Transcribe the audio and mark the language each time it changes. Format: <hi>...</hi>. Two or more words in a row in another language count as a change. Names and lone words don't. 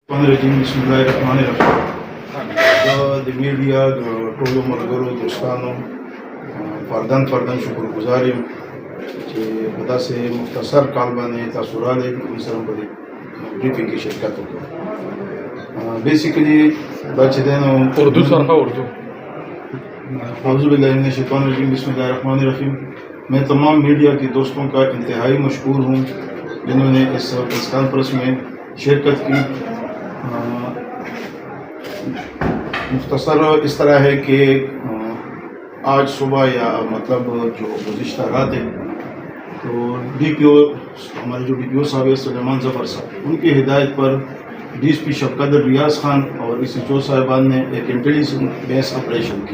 <ps>Bismillahirrahmanirrahim. د میډیا د ټولو ملګرو دوستانو فردن شکرګزار یم چې په داسې مختصر کال باندې تاسو راغلئ موږ سره په دې بریفینګ کې شرکت وکړو. بیسیکلی دا چې دی نو اردو</ps> <ar>اعوذ باللہ من الشیطان الرجیم بسم اللہ الرحمن الرحیم.</ar> <ur>میں تمام میڈیا کے دوستوں کا انتہائی مشکور ہوں جنہوں نے اس کانفرنس میں شرکت کی. مختصر اس طرح ہے کہ آج صبح یا مطلب جو گزشتہ رات ہے تو ڈی پی او ہمارے جو ڈی پی او صاحب سلیمان ظفر صاحب ان کی ہدایت پر ڈی ایس پی شفقت ریاض خان اور ایس ایچ او صاحبان نے ایک انٹیلیجنس بیس آپریشن کیا.</ur>